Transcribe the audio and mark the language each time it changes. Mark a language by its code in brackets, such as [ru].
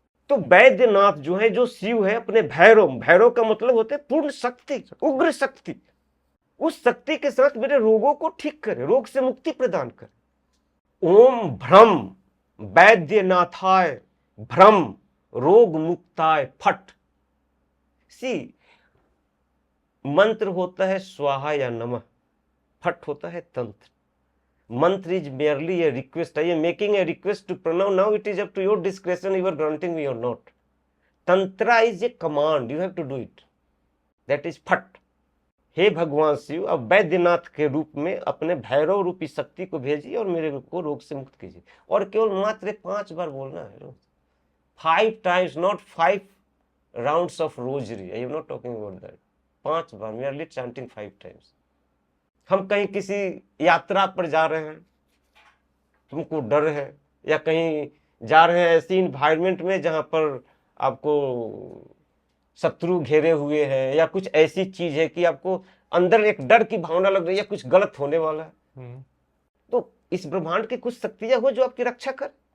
[hi] तो वैद्यनाथ जो है, जो शिव है, अपने भैरव, भैरव का मतलब होता है पूर्ण शक्ति, उग्र शक्ति, उस शक्ति के साथ मेरे रोगों को ठीक करे, रोग से मुक्ति प्रदान करे। [sa] ओम भ्रम वैद्यनाथाय भ्रम रोग मुक्ताय फट। [hi] सी मंत्र होता है स्वाहा या नमः, फट होता है तंत्र। [en] Mantra is merely a request. I am making a request to pronounce. Now it is up to your discretion. You are granting me or not. Tantra is a command. You have to do it. That is फट। [hi] हे भगवान शिव, अब वैद्यनाथ के रूप में अपने भैरव रूपी शक्ति को भेजिए और मेरे को रोग से मुक्त कीजिए। और केवल मात्र 5 बार बोलना है, [en] 5 times, not 5 rounds of rosary. I am not talking about that. [hi] 5 bar, [en] merely chanting 5 times. [hi] हम कहीं किसी यात्रा पर जा रहे हैं, हमको डर है, या कहीं जा रहे हैं ऐसी इन्वायरमेंट में जहां पर आपको शत्रु घेरे हुए हैं, या कुछ ऐसी चीज है कि आपको अंदर एक डर की भावना लग रही है, कुछ गलत होने वाला है, तो इस ब्रह्मांड की कुछ शक्तियां हो जो आपकी रक्षा कर।